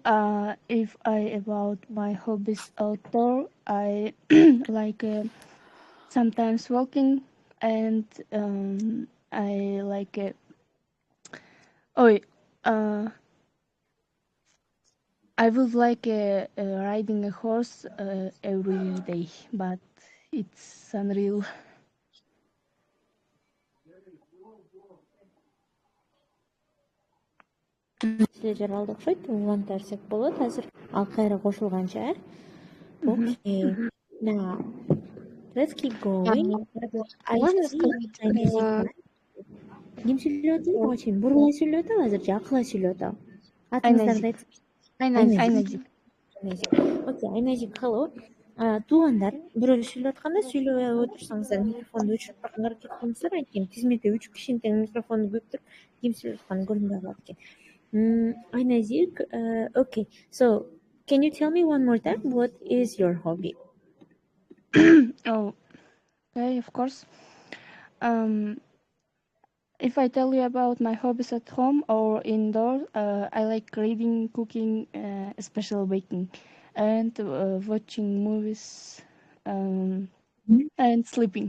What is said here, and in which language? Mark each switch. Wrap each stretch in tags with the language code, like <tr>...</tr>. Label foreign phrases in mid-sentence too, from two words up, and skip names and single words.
<en>If about my hobbies outdoor, I like sometimes walking, and I like I would like riding a horse every day, but it's unreal.</en> <ky>Силер алды окшойт, улантарсак болот азыр. Ал кайра кошулганча.</ky> <en>Okay. Now, let's keep going. I see.</en> <ky>Ким сүйлөп атат? Буга чейин бурлай сүйлөп атабы азыр же акылай сүйлөп атабы? Атыңыздарды айтсаңыз. Айназик.</ky> <en>Окей, Айназик, hello.</en> <ky>Туугандар, бирөө сүйлөп атканда сүйлөп отурсаңыздар, микрофонду өчүрүп барганга аракет кылыңыздар. Анткени тизметте 3 кишинин тең микрофону көптүр. Ким сүйлөп атканын көрүнбөй калат экен. Айназик,</ky> <en>okay. So, can you tell me one more time what is your hobby? Oh, okay, of course. If I tell you about my hobbies at home or indoors, I like reading, cooking, especially baking, and watching movies, and sleeping.</en>